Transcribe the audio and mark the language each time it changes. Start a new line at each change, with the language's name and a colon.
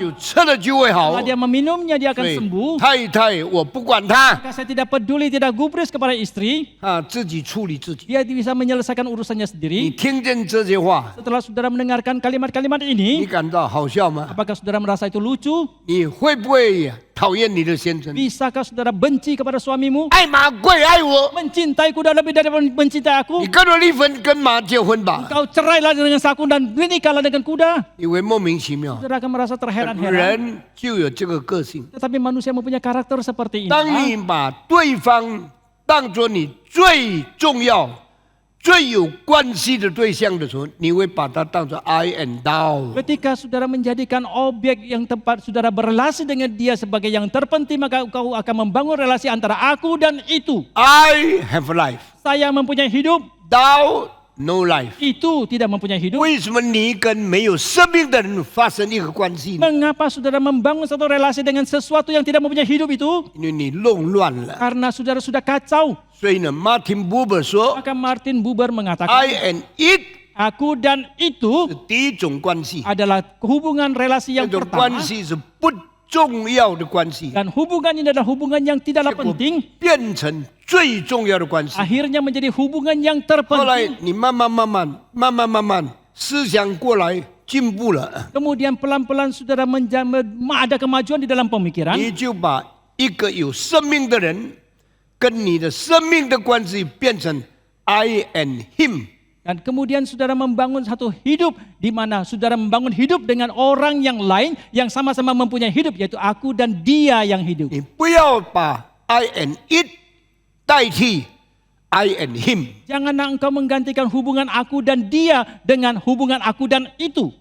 Chinese: 就吃了就会好
Indonesian: Setelah。 dia meminumnya, dia
Chinese: 所
Indonesian: akan
Chinese: 以
Indonesian: sembuh.
Chinese: 太太，我不管他，
Indonesian: Maka saya tidak peduli, tidak gubris kepada istri.
Chinese: 他自己处理自己。
Indonesian: Dia bisa menyelesaikan urusannya sendiri.
Chinese: 听见这些话，
Indonesian: Setelah saudara mendengarkan kalimat-kalimat
Chinese: 你
Indonesian: ini,
Chinese: 感到好笑吗？
Indonesian: apakah saudara merasa itu lucu?
Chinese: 你会不会讨厌你的先生？
Indonesian: Bisakah saudara benci kepada suamimu?
Chinese: 爱马贵爱我，
Indonesian: Mencintai kuda lebih daripada mencintai aku?
Chinese: 你跟我离婚，跟马结婚吧，
Indonesian: Kau cerailah dengan saku dan menikahlah dengan kuda.
Chinese: 你会莫名其妙。
Indonesian: Saudara akan merasa terheran-heran.
Chinese: 人就有这个个性。
Indonesian: Tetapi manusia mempunyai karakter seperti ini.
Chinese: 当你把对方当作你最重要、最有关系的对象的时候，你会把他当作
English: I and thou。
Indonesian: Ketika saudara menjadikan objek yang tempat saudara berrelasi dengan dia sebagai yang terpenting, maka kau akan membangun relasi antara aku dan itu.
English: I have life,
Indonesian: Saya mempunyai hidup,
English: thou no life。
Indonesian: itu tidak mempunyai hidup.
Chinese: 为什么你跟没有生命的人发生一个关系呢？
Indonesian: Mengapa saudara membangun satu relasi dengan sesuatu yang tidak mempunyai hidup itu?
Chinese: 因为你弄乱了。
Indonesian: Karena saudara sudah kacau.
Chinese: 所以呢，Martin Buber 说
Indonesian: Maka Martin Buber
English: ，I
Indonesian: mengatakan,
English: and it
Indonesian: aku dan itu
Chinese: 是第一种关系，
Indonesian: adalah hubungan relasi
Chinese: 这
Indonesian: yang
Chinese: 种
Indonesian: pertama.
Chinese: 关系是不重要的关系，
Indonesian: Dan hubungan ini adalah hubungan yang tidaklah
Chinese: 结果
Indonesian: penting.
Chinese: 变成最重要的关系。
Indonesian: Akhirnya menjadi hubungan yang
Chinese: 后来
Indonesian: terpenting.
Chinese: 你慢慢思想过来进步了，
Indonesian: Kemudian pelan-pelan saudara ada kemajuan di dalam pemikiran.
Chinese: 你就把一个有生命的人跟你的生命的关系变成
English: I and him。
Indonesian: Dan kemudian saudara membangun satu hidup di mana saudara membangun hidup dengan orang yang lain yang sama-sama mempunyai hidup, yaitu aku dan dia yang hidup.
Chinese: 你不要把
English: I and it
Chinese: 代替
English: I and him。
Indonesian: Janganlah engkau menggantikan hubungan aku dan dia dengan hubungan aku dan itu.